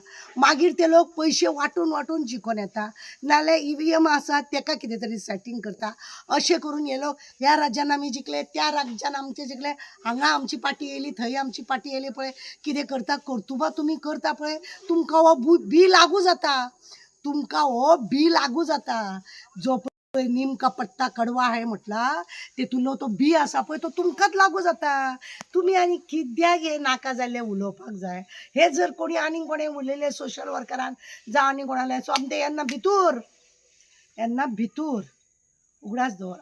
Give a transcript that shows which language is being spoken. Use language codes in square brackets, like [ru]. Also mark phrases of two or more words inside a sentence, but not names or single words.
[kok] मागीर ते लोक पयशे वांटून वांटून जिखून येता, नाल्यार EVM आसा ताका कितें तरी सेटींग करता. अशें करून हे लोक ह्या राज्यान आमी जिखले, त्या राज्यान आमचे जिखले, हांगा आमची पार्टी येयली, थंय आमची पार्टी येयली पळय. कितें करता कर्तुबा तुमी करता पळय, तुमकां हो बी लागू जाता. तुमकां हो बी लागू जाता. जो पळय [hi] नीम का पत्ता कडवा [kok] आहे म्हटला तेतूंतलो तो बी आसा पळय तो तुमकांच लागू जाता. तुमी आनी कित्याक हे नाका जाल्लें उलोवपाक जाय? हे जर कोणी आनीक कोणें उलयलें सोशल वर्करान जावं आनी कोणालें सोमतें येन्ना भितूर उगडास दवर.